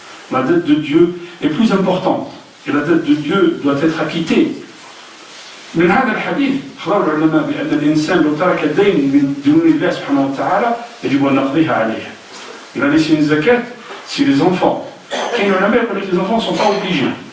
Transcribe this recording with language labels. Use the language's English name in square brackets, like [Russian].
[French] La dette de Dieu est plus importante et la dette de Dieu doit être acquittée. [Arabic] من هذا الحديث أخبر العلماء بأن الإنسان لو ترك الدين من دون الله سبحانه وتعالى يجب أن نقضيها عليه. [French] Il a laissé une zakat, c'est les enfants. Et les ulama disent que les enfants ne sont pas obligés.